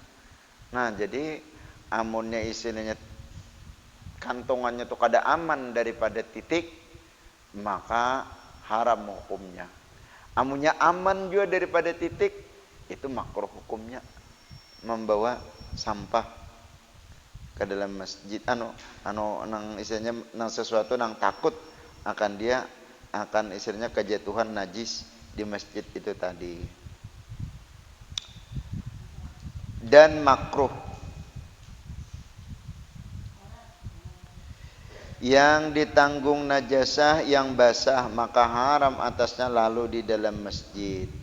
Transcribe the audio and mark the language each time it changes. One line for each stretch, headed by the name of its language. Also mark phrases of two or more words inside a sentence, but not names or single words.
Banjar: Nah, jadi amunnya istilahnya kantongannya itu kada aman daripada titik, maka haram hukumnya. Amunnya aman juga daripada titik, itu makruh hukumnya membawa sampah ke dalam masjid. Nang istilahnya nang sesuatu nang takut akan dia akan istilahnya kejatuhan najis di masjid itu tadi.
Indonesian: Dan makruh yang ditanggung najasah yang basah, maka haram atasnya lalu di dalam masjid.